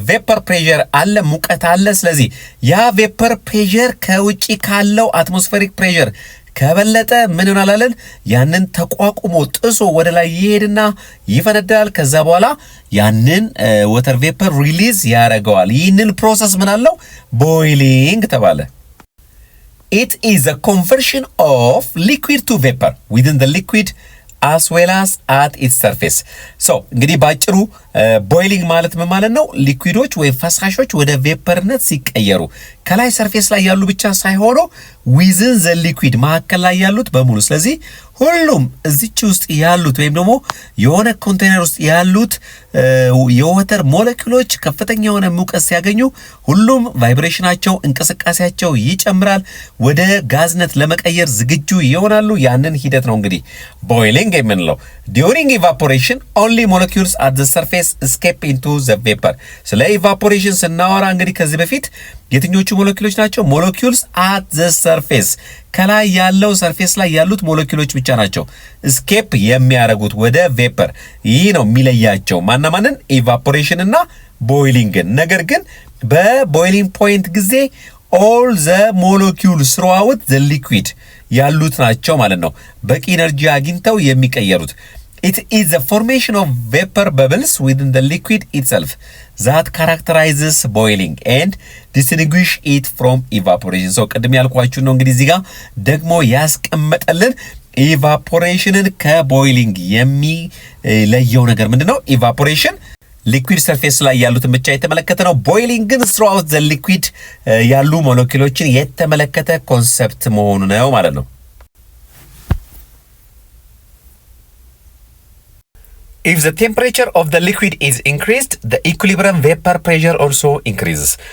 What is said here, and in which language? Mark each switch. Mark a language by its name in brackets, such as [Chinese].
[Amharic] ቬፐር ፕሬሸር አለ፣ ሙቀት አለ። ስለዚህ ያ ቬፐር ፕሬሸር ከውጪ ካለው አትሞስፌሪክ ፕሬሸር ከበለጠ ምን ይሆናል አለን? ያንን ተቋቁሞ ጥሶ ወደ ላይ ይሄድና ይፈነዳል። ከዛ በኋላ ያንን ወተር ቬፐር ሪሊዝ ያደርገዋል። ይህንን ፕሮሰስ ምን አለው? ቦይሊንግ ተባለ። [English] It is a conversion of liquid to vapor within the liquid as well as at its surface. [Amharic] So እንግዲህ ባጭሩ ቦይሊንግ ማለት ምን ማለት ነው? ሊኩዊዶች ወይ ፈሳሾች ወደ ቬፐርነት ሲቀየሩ ከላይ ሰርፌስ ላይ ያሉ ብቻ ሳይሆኑ ዊዝን ዘ ሊኩዊድ መካከል ላይ ያሉት በሙሉ። ስለዚህ ሁሉም እዚች ውስጥ ያሉት ወይም ደግሞ የሆነ ኮንቴነር ውስጥ ያሉት የወተር ሞለኪውሎች ከፍተኛ የሆነ ሙቀት ሲያገኙ ሁሉም ቫይብሬሽናቸው እንቅስቃሴያቸው ይጨምራል፣ ወደ ጋዝነት ለመቀየር ዝግጁ ይሆናሉ። ያንን ሂደት ነው እንግዲህ ቦይሊንግ የምንለው። [English] ዲዩሪንግ ኢቫፖሬሽን ኦንሊ ሞለኪውልስ አት ዘ ሰርፌስ escape into the vapor። [Amharic] ስለ ኢቫፖሬሽን ስናወራ እንግዲህ ከዚህ በፊት የትኞቹ ሞለኪውሎች ናቸው? ሞለኪውልስ [English] at the surface፣ [Amharic] ከላይ ያለው ሰርፌስ ላይ ያሉት ሞለኪውሎች ብቻ ናቸው escape የሚያደርጉት ወደ ቬፐር። ይህ ነው የሚለያቸው ማናማንን? ኢቫፖሬሽን እና ቦይሊንግን። ነገር ግን በቦይሊንግ ፖይንት ጊዜ [English] all the molecules throughout the liquid [Amharic] ያሉት ናቸው ማለት ነው በቂ ኢነርጂ አግኝተው የሚቀየሩት። [English] It is the formation of vapor bubbles within the liquid itself that characterizes boiling and distinguish it from evaporation. [Amharic] So ቅድም ያልኳችሁ ነው እንግዲህ እዚህ ጋር ደግሞ ያስቀመጠልን ኢቫፖሬሽንን ከቦይሊንግ የሚለየው ነገር ምንድነው? ኢቫፖሬሽን ሊኩዊድ ሰርፌስ ላይ ያሉትን ብቻ የተመለከተ ነው። ቦይሊንግ ግን [English] throughout the liquid [Amharic] ያሉ ሞለኪውሎችን የተመለከተ ኮንሰፕት መሆኑ ነው ማለት ነው። [English] If the temperature of the liquid is increased, the equilibrium vapor pressure also increases.